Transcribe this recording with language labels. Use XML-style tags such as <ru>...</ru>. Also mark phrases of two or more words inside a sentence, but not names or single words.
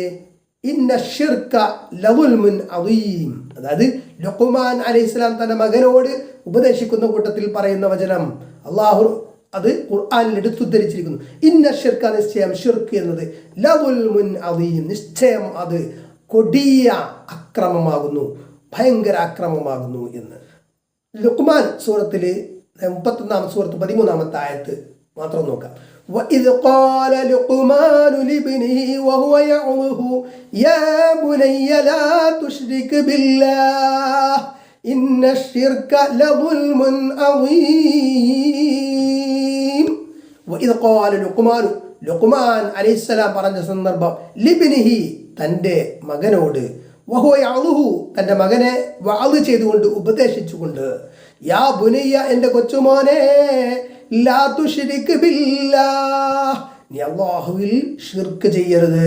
<ar>إن الشرك لظلم عظيم,</ar> <ml>അതായത് ലുഖ്മാൻ അലൈഹിസ്സലാം തന്റെ മകനോട് ഉപദേശിക്കുന്ന കൂട്ടത്തിൽ പറയുന്ന വചനം അള്ളാഹു അത് ഖുർആനിൽ എടുത്തുദ്ധരിച്ചിരിക്കുന്നു.</ml> <ar>إن الشرك,</ar> <ml>നിശ്ചയം ഷിർക്ക് എന്നത്</ml> <ar>لظلم عظيم,</ar> <ml>നിശ്ചയം അത് കൊടിയ അക്രമമാകുന്നു, ഭയങ്കര അക്രമമാകുന്നു എന്ന്. ലുഖ്മാൻ സൂറത്തിൽ 31 സൂറത്ത് 13 ആയത്ത് മാത്രം നോക്കാം.</ml> <ar>وَإِذْ قَالَ لُقْمَانُ لِابْنِهِ وَهُوَ يَعِظُهُ يَا بُنَيَّ لَا تُشْرِكْ بِاللَّهِ إِنَّ الشِّرْكَ لَظُلْمٌ عَظِيمٌ. وَإِذْ قَالَ</ar> <ml>ലുഖ്മാൻ അലൈഹിസ്സലാം പറഞ്ഞ സന്ദർഭം, ലിബ്നിഹി, തൻ്റെ മകനോട്,</ml> <ar>وهو يعظه,</ar> <ml>തൻ്റെ മകനെ വഅദ് ചെയ്തുകൊണ്ട്, ഉപദേശിച്ചുകൊണ്ട്,</ml> <ar>يا بني,</ar> <ml>എൻ്റെ കൊച്ചുമോനെ,</ml> <ar>لا تشرك بالله,</ar> <ml>നീ അല്ലാഹുവിൽ ഷിർക്ക് ചെയ്യരുത്.</ml>